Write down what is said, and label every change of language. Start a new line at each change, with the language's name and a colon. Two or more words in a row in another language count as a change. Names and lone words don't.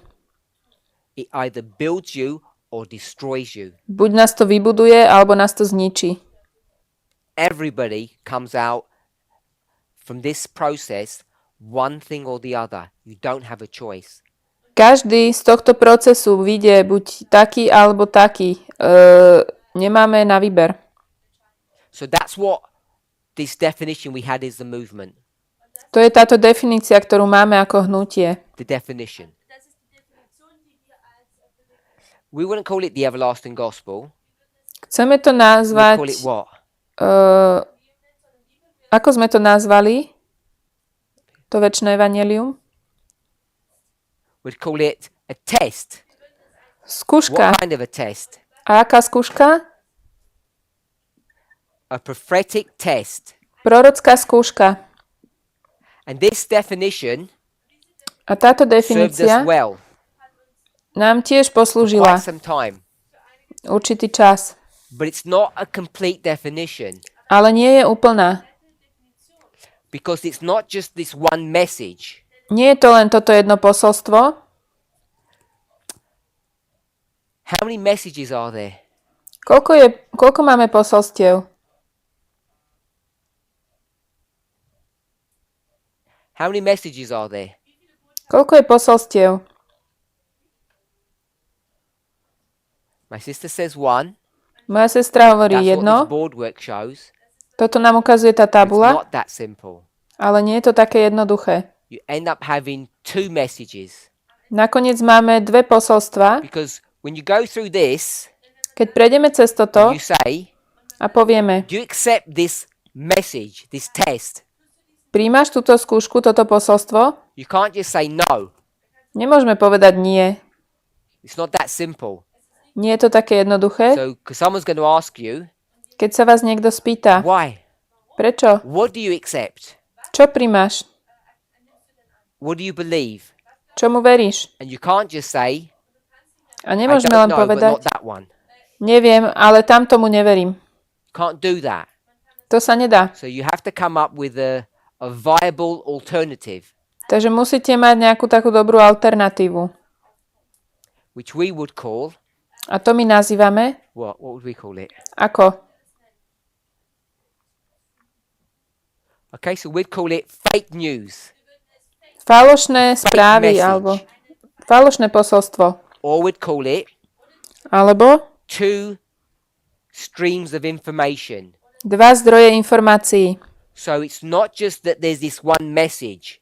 English: It either builds you or destroys you.
Slovak: Buď nás to vybuduje, alebo nás to zničí.
English: Everybody comes out from this process one thing or the other. You don't have a choice.
Slovak: Každý z tohto procesu vyjde buď taký, alebo taký. Nemáme na výber.
English: So that's what this definition we had is the movement.
Slovak: To je táto definícia, ktorú máme ako hnutie.
English: The definition. We wouldn't call it the everlasting gospel.
Slovak: Chceme to
English: We'd
Slovak: nazvať...
English: call it what?
Slovak: Ako sme to nazvali? To večné evanjelium?
English: We'd call it a test.
Slovak: Skúška.
English: What kind of a test?
Slovak: A aká skúška?
English: A prophetic test.
Slovak: Prorocká skúška.
English: And this definition
Slovak: A táto
English: served us
Slovak: definícia
English: well
Slovak: nám tiež
English: for
Slovak: poslúžila
English: quite some time.
Slovak: určitý čas.
English: But it's not a complete definition
Slovak: Ale nie je úplná.
English: because it's not just this one message.
Slovak: Nie je to len toto jedno posolstvo.
English: How many messages are there?
Slovak: Koľko máme posolstiev?
English: How many messages are there?
Slovak: Koľko je posolstiev?
English: My sister says one.
Slovak: Moja sestra hovorí
English: That's what
Slovak: jedno.
English: this board work shows.
Slovak: Toto nám ukazuje tá
English: It's
Slovak: tabula,
English: not that simple.
Slovak: ale nie je to také jednoduché.
English: You end up having two messages
Slovak: Nakoniec máme dve posolstva.
English: because when you go through this,
Slovak: Keď prejdeme cez toto
English: you say,
Slovak: a povieme,
English: do you accept this message, this test?
Slovak: príjmaš túto skúšku, toto posolstvo?
English: You can't just say no.
Slovak: Nemôžeme povedať nie.
English: It's not that simple.
Slovak: Nie je to také jednoduché.
English: So, because someone's going to ask you,
Slovak: Keď sa vás niekto spýta,
English: why?
Slovak: prečo?
English: What do you accept?
Slovak: Čo príjmaš?
English: What do you believe?
Slovak: Čomu veríš?
English: And you can't just say,
Slovak: A
English: I
Slovak: nemôžeme
English: don't
Slovak: len
English: know, but
Slovak: povedať,
English: not that one.
Slovak: neviem, ale tam tomu neverím.
English: You can't do that.
Slovak: To sa nedá.
English: So you have to come up with a viable alternative,
Slovak: Takže musíte mať nejakú takú dobrú alternatívu.
English: which we would call,
Slovak: A to my nazývame
English: what would we call it?
Slovak: ako?
English: Okay, so we'd call it fake news.
Slovak: Falošné správy
English: message.
Slovak: alebo falošné posolstvo.
English: Or we'd call it
Slovak: Alebo
English: two streams of information.
Slovak: dva zdroje informácií.
English: So it's not just that there's this one message.